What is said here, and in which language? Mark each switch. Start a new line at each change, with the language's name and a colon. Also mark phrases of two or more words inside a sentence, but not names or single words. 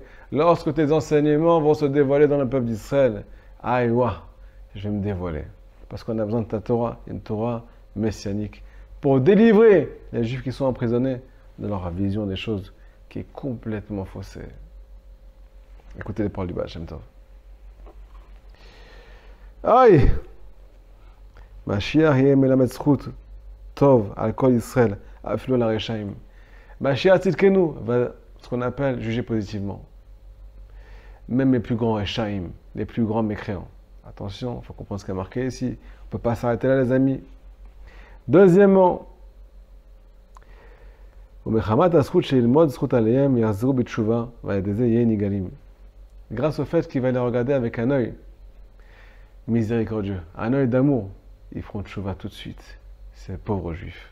French: Lorsque tes enseignements vont se dévoiler dans le peuple d'Israël, aïe, je vais me dévoiler. Parce qu'on a besoin de ta Torah, une Torah messianique, pour délivrer les Juifs qui sont emprisonnés de leur vision des choses qui est complètement faussée. Écoutez les paroles du Baal Shem Tov. Aïe!
Hebrew: משיח יהיה מלמד זכות טוב על כל ישראל, אפילו לרשעים. משיח צדקנו
French: va, ce qu'on appelle, juger positivement. Même les plus grands reshaim, les plus grands mécréants. Attention, il faut comprendre ce qui est marqué ici. On ne peut pas s'arrêter là, les amis. Deuxièmement, grâce au fait qu'il va les regarder avec un œil miséricordieux, un œil d'amour, ils feront tchouva tout de suite, ces pauvres juifs.